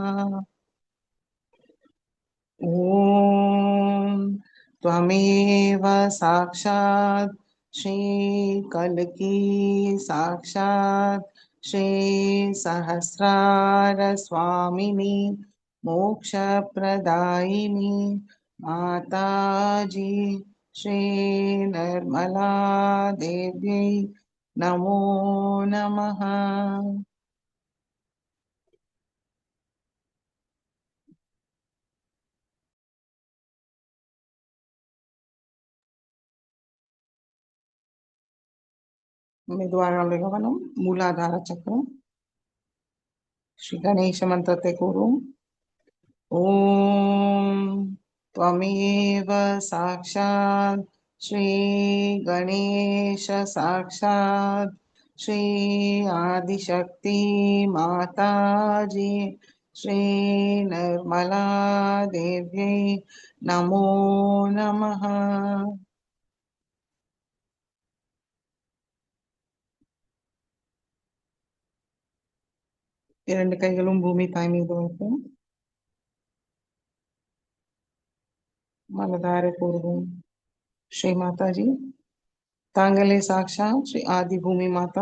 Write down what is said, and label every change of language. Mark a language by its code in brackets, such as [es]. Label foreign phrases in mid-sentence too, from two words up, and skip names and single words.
[sa] ॐ त्वमेव साक्षात् श्री कल्की साक्षात् श्री सहस्रार स्वामिनी मोक्षप्रदायिनी माताजी श्री निर्मला देवी नमो नमः। [ta] மெதுவாக கவனம். மூலாதார சக்கரம். ஸ்ரீ கணேச மந்திரத்தை கூறும். [sa] ॐ त्वमेव साक्षात् श्री गणेश साक्षात् श्री आदिशक्ति माताजी श्री निर्मला देव्यै नमो नमः। [ta] இரண்டு கைகளும் பூமி தாய் மீது வைப்போம். மனதார கூறுவோம். ஸ்ரீ மாதாஜி, தாங்களே சாக்ஷாத் ஸ்ரீ ஆதி பூமி மாதா.